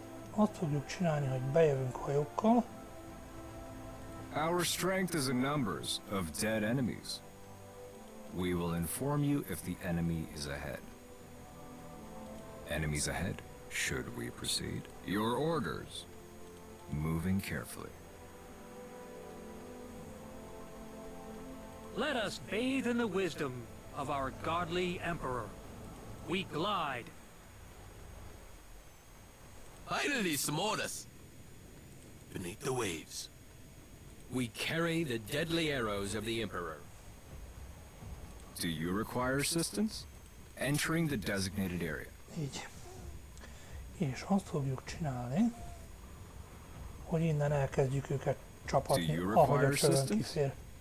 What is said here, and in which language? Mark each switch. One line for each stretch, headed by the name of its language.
Hungarian: Azt fogjuk csinálni, hogy bejövünk hajókkal.
English: Our strength is in numbers of dead enemies. We will inform you if the enemy is ahead. Enemies ahead, should we proceed? Your orders. Moving carefully. Let us bathe in the wisdom of our godly emperor. We glide. Finally, some orders. Beneath the waves. We carry the deadly arrows of the Emperor. Do you require assistance? Entering the designated area.
Hungarian: Így. És azt fogjuk csinálni, hogy innen elkezdjük őket csapatni, ahogy a csövön kifér.